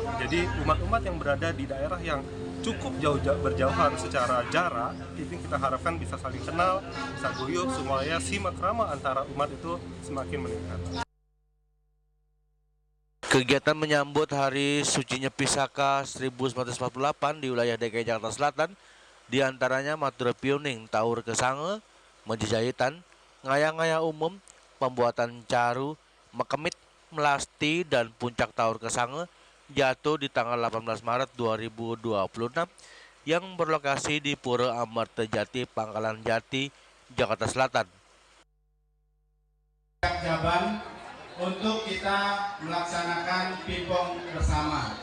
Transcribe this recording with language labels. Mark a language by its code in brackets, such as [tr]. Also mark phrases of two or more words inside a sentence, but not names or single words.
[id] Jadi umat-umat yang berada di daerah yang cukup berjauhan secara jarak, itu kita harapkan bisa saling kenal, bisa guyup, supaya silaturahmi antara umat itu semakin meningkat. Kegiatan menyambut Hari Suci Nyepi Saka 1948 di wilayah DKI Jakarta Selatan diantaranya Matura Pioning, Taur Kesange, Menjejahitan, Ngayang-ngayang Umum, Pembuatan Caru, Mekemit, Melasti, dan Puncak Taur Kesange jatuh di tanggal 18 Maret 2026 yang berlokasi di Pura Amartejati, Pangkalan Jati, Jakarta Selatan. Jaban untuk kita melaksanakan pingpong bersama.